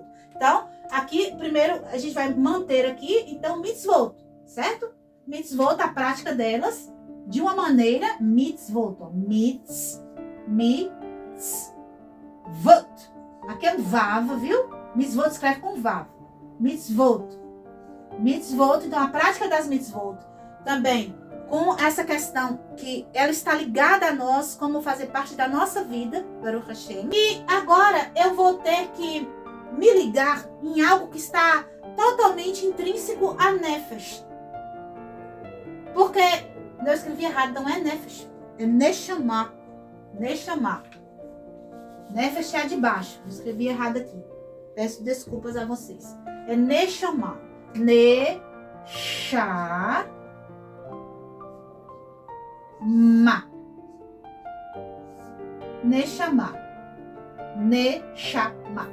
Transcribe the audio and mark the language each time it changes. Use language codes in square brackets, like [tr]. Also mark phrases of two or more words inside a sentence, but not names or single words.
[pt] Então, aqui, primeiro, a gente vai manter aqui, então, mitzvot. Certo? Mitzvot, a prática delas, de uma maneira mitzvot. Mitzvot. Aqui é um vav, viu? Mitzvot escreve com vav. Mitzvot. Mitzvot, então a prática das mitzvot. Também com essa questão que ela está ligada a nós, como fazer parte da nossa vida, [he] ברוך השם. [pt] E agora eu vou ter que me ligar em algo que está totalmente intrínseco a Nefesh. Porque eu escrevi errado, não é Nefesh, é Neshama. Neshama. Nefesh é a de baixo, eu escrevi errado aqui. Peço desculpas a vocês. É Neshama. Neshama. Neshama. Neshama.